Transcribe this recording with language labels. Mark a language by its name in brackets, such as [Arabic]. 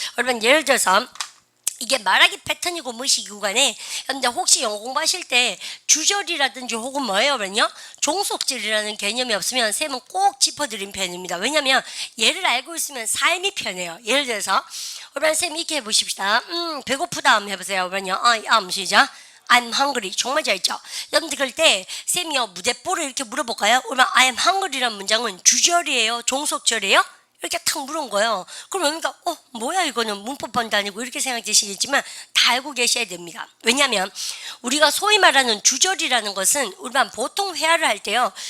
[Korean] 여러분 예를 들어서 이게 말하기 패턴이고 무엇이고 간에 여러분들 혹시 영어 공부하실 때 주절이라든지 혹은 뭐예요? 그러면요 종속절이라는 개념이 없으면 쌤은 꼭 짚어드린 편입니다. 왜냐하면 얘를 알고 있으면 삶이 편해요. 예를 들어서 여러분 쌤 이렇게 해보십시다. 배고프다 한번 해보세요. [English] 그러면요 I am [Korean] 시작 [English] I'm hungry. [Korean] 정말 잘했죠? 여러분들 그럴 때 쌤이요 무대뽀를 이렇게 물어볼까요? 그러면 [English] I am hungry [Korean] 라는 문장은 주절이에요? 종속절이에요? 이렇게 탁 물은 거예요. 그럼 그러니까 뭐야 이거는 문법반도 아니고 이렇게 생각되시겠지만 다 알고 계셔야 됩니다. 왜냐하면 우리가 소위 말하는 주절이라는 것은 우리가 보통 회화를 할 때요.